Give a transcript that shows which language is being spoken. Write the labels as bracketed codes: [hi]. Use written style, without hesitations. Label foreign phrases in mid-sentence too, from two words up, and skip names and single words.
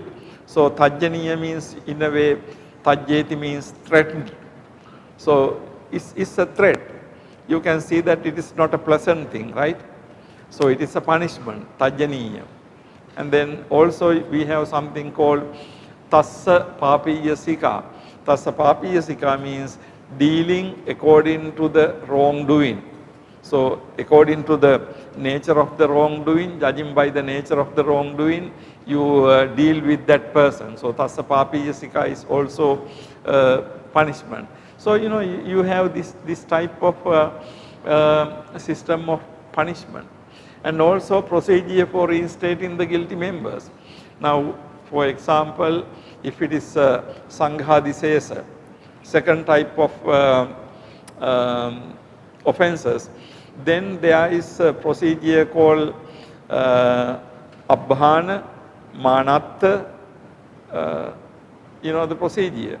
[en] So tajjaniya means, in a way, tajjeti means threatened. So it's a threat. You can see that it is not a pleasant thing, right? So it is a punishment, tajjaniya. And then also we have something called [pi] tassa papiya sika. Tassa papiya sika [en] means dealing according to the wrongdoing. So according to the nature of the wrongdoing, judging by the nature of the wrongdoing, you deal with that person. So [pi] tassa papiya sika [en] is also punishment. So you have this type of system of punishment. And also procedure for reinstating the guilty members. Now, for example, if it is sanghadisesa, second type of offenses, then there is a procedure called [pi] abhana, manatta, [en] the procedure.